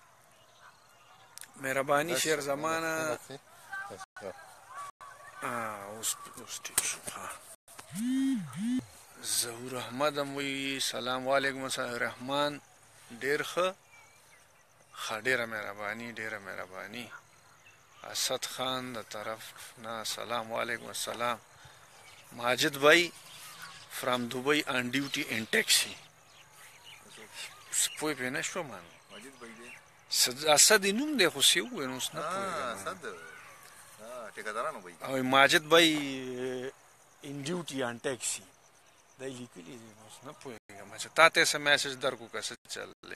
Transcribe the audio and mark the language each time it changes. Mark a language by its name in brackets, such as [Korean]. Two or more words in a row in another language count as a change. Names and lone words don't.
[Pashto] مهرباني شیر زمانه اوس ټیک شو ظهور احمد هم وی سلام [Arabic] وعلیکم السلام [Pashto] رحمان ډېر ښه ډېره مهرباني اسد خان د طرف نه سلام [Arabic] وعلیکم السلام [Pashto] ماجد بھائی [English] from Dubai on duty in taxi [Pashto] پوه پې نه شوم اسد یې نوم دی خو څه یې ووایه نو اوس نه پوهېږم او ماجد بھائی [English] in duty on taxi [Pashto] د دا لیکلي دي اوس نه پوهېږم چې تا ته څه میسج درکړو که څه چل دی